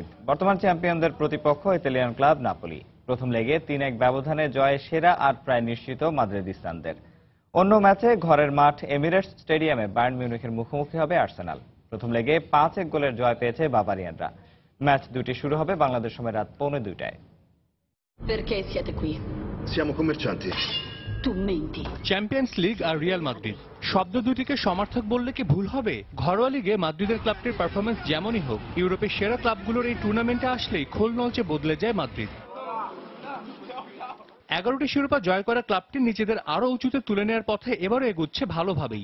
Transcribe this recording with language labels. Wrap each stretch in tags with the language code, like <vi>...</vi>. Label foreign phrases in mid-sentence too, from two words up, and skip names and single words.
<bn>বর্তমান চ্যাম্পিয়নদের প্রতিপক্ষ ইতালিয়ান ক্লাব নাপোলি। প্রথম লেগে 3-1 ব্যবধানে জয়ে সেরা আর প্রায় নিশ্চিত মাদ্রিদিস্তানদের। অন্য ম্যাচে ঘরের মাঠ এমিরেটস স্টেডিয়ামে বায়ার্ন মিউনিখের মুখোমুখি হবে আর্সেনাল। প্রথম লেগে 5-1 গোলের জয় পেয়েছে বাভারিয়ানরা। ম্যাচ দুটি শুরু হবে বাংলাদেশ সময় রাত 1:45টায়।</bn> <it>Perché siete qui? Siamo commercianti. Tu menti.</it> <bn>চ্যাম্পিয়ন্স লিগ আর রিয়াল মাদ্রিদ শব্দ দুটিকে সমার্থক বললে কি ভুল হবে? ঘরোয়া লিগে মাদ্রিদের ক্লাবটির পারফরমেন্স যেমনই হোক, ইউরোপের সেরা ক্লাবগুলোর এই টুর্নামেন্টে আসলেই খোল নলচে বদলে যায় মাদ্রিদ। 11টি শিরোপা জয় করা ক্লাবটি নিজেদের আরো উঁচুতে তুলে নেওয়ার পথে এবারও এগুচ্ছে ভালোভাবেই।</bn>